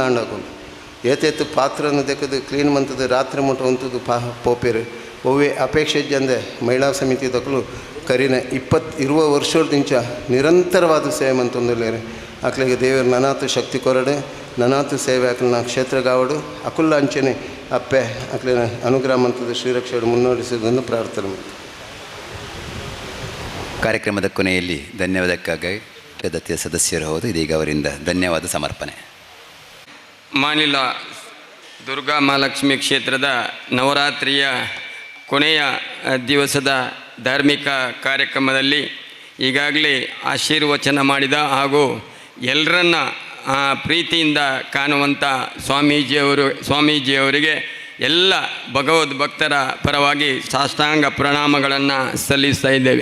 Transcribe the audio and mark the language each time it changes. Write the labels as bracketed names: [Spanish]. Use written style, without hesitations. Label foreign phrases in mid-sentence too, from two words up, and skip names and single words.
[Tulu] ಆಂಡಾಕೊಂಡು ಏತೇತು ಪಾತ್ರನ ದೆಕ್ಕದು ಕ್ಲೀನ್ ಮಂತದ ರಾತ್ರಿ ಮುಟ್ಟ ಹೊಂತದ್ದು ಪೋಪೇರು ಒವ್ವೆ ಅಪೇಕ್ಷೆ ಜಂದೆ ಮಹಿಳಾ ಸಮಿತಿ ತಕ್ಕಲು ಕರಿನ 20 ವರ್ಷದಿಂಚ ನಿರಂತರವಾದ ಸೇವೆ ಮಂತೊಂದುಲ್ಲೇರು ಅಕ್ಲಿಗೆ ದೇವರು ನನಾತು ಶಕ್ತಿ ಕೊರಡು ನನಾತು ಸೇವೆ ಅಕ್ಲನ ಕ್ಷೇತ್ರಗಾವಡು ಅಕುಲ್ಲ ಅಂಚನೆ ಅಪ್ಪೆ ಅಕ್ಲಿನ ಅನುಗ್ರಹ ಮಂತದ [Kannada] ಶ್ರೀರಕ್ಷೆಯನ್ನು ಮುನ್ನಡೆಸುವುದನ್ನು ಪ್ರಾರ್ಥನೆ ಮಾಡಿ ಕಾರ್ಯಕ್ರಮದ ಕೊನೆಯಲ್ಲಿ ಧನ್ಯವಾದಕ್ಕಾಗಿ ದತ್ತಿಯ ಸದಸ್ಯರು ಹೌದು ಇದೀಗ ಅವರಿಂದ ಧನ್ಯವಾದ ಸಮರ್ಪಣೆ. ಮಾನಿಲ ದುರ್ಗಾ ಮಹಾಲಕ್ಷ್ಮಿ ಕ್ಷೇತ್ರದ ನವರಾತ್ರಿಯ ಕೊನೆಯ ದಿವಸದ ಧಾರ್ಮಿಕ ಕಾರ್ಯಕ್ರಮದಲ್ಲಿ ಈಗಾಗಲೇ ಆಶೀರ್ವಚನ ಮಾಡಿದ ಹಾಗೂ ಎಲ್ಲರನ್ನ ಪ್ರೀತಿಯಿಂದ ಕಾಣುವಂಥ ಸ್ವಾಮೀಜಿಯವರಿಗೆ ಎಲ್ಲ ಭಗವದ್ ಭಕ್ತರ ಪರವಾಗಿ ಸಾಷ್ಟಾಂಗ ಪ್ರಣಾಮಗಳನ್ನು ಸಲ್ಲಿಸ್ತಾ ಇದ್ದೇವೆ.